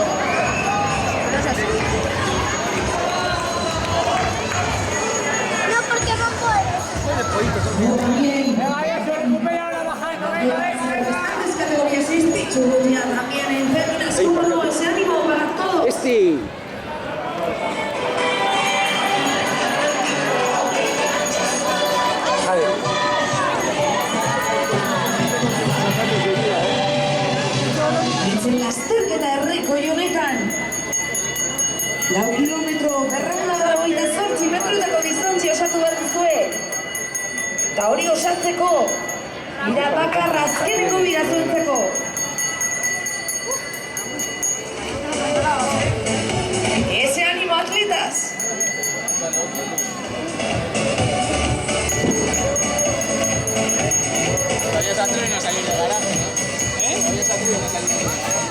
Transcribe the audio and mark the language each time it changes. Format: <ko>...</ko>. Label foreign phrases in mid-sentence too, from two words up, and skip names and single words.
<es>Pero es así. No, porque no puedo. También. Las categorías este ya también en féminas, como no, ese ánimo para todos.</es> <eu>Itzen lasterketa herrikoio honetan. 4 kilometro, 228 metroetako distantzia osatu behar duzue. Eta hori osatzeko, bira bakarra azkeneko bira zuentzeko.</eu> <es>Ese ánimo, atletas. Todavía se atreven a salir del garaje, ¿no? Todavía se atreven a salir del garaje.</es>